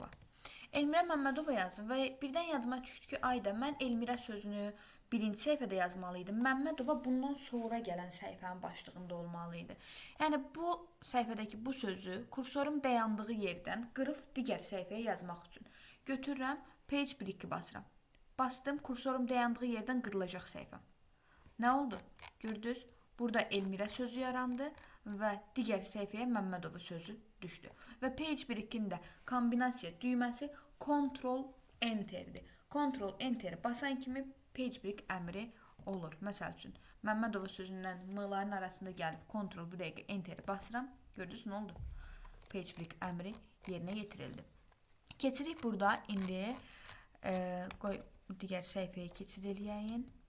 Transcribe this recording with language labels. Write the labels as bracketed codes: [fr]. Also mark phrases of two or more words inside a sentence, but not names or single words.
[az] Elmira Məmmədova yazdım və birdən yadıma düşdü ki, ayda mən Elmira sözünü birinci səhifədə yazmalıydım. Məmmədova bundan sonra gələn səhifənin başlığında olmalıydı. Yəni, bu səhifədəki bu sözü kursorum dayandığı yerdən qırıb digər səhifəyə yazmaq üçün götürürəm, [en] page break- [az] i basıram. Bastım, kursorum dayandığı yerdən qırılacaq səhifəm. Nə oldu? Gördünüz, burada Elmira sözü yarandı və digər səhifəyə Məmmədova sözü düşdü. Və [en] page break- [az] in də kombinasiya düyməsi Ctrl-Enter-dir. Ctrl-Enter basan kimi [en] page break [az] əmri olur. Məsəl üçün, Məmmədova sözündən M-ların arasında gəlib Ctrl-Enter basıram. Gördünüz, nə oldu? [en] Page break [az] əmri yerinə yetirildi. Keçirik burada, indi qoy digər səhifəyə keçid eləyəyin.